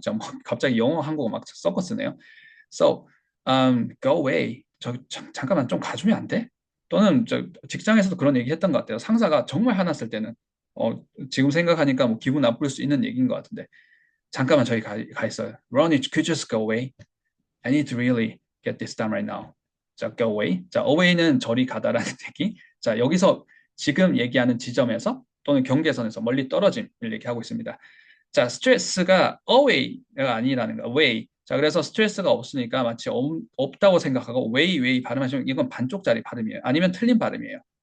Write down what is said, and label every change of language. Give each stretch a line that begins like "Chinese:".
Korean: 자, 뭐 갑자기 영어 한국어 막 섞어 쓰네요. So, go away. 잠깐만 좀 가주면 안 돼? 또는 직장에서도 그런 얘기 했던 것 같아요. 상사가 정말 화났을 때는 어, 지금 생각하니까 뭐 기분 나쁠 수 있는 얘기인 것 같은데 잠깐만 저희 가 있어요.
English: Ronnie, could you just go away? I need to really get this done right now. 자, go away.
Korean: 자, away는 저리 가다라는 얘기. 자, 여기서 지금 얘기하는 지점에서 또는 경계선에서 멀리 떨어짐을 얘기하고 있습니다. 자, 스트레스가 away가 아니라는 거, away. 자, 그래서 스트레스가 없으니까 마치 없다고 생각하고 way 발음하시면 이건 반쪽짜리 발음이에요. 아니면 틀린 발음이에요.